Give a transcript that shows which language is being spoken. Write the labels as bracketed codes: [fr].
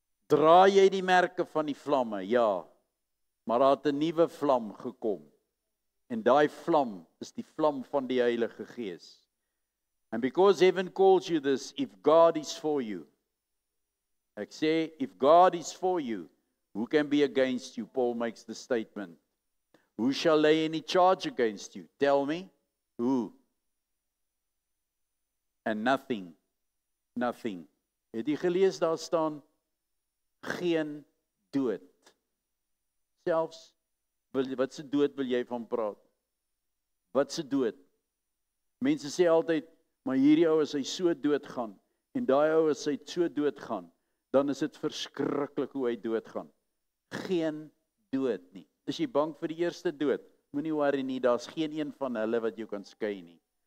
[af] Dra jy die merke van die vlamme? Ja. Maar daar het 'n nuwe vlam gekom. En daai vlam is die vlam van die Heilige Gees. [en] And because heaven calls you this, if God is for you. [af] Ek sê, [en] if God is for you, who can be against you? Paul makes the statement. Who shall lay any charge against you? Tell me. Who? and nothing. [af] Het jy gelees daar staan, geen dood. Selfs, wat se dood wil jy van praat? Wat se dood? Mense sê altyd, maar hierdie ou as hy so doodgaan, en daai ou as hy so doodgaan, dan is dit verskriklik hoe hy doodgaan. Geen dood nie. Is jy bang vir die eerste dood? Moenie worry nie, daar's geen een van hulle wat jou kan skei nie.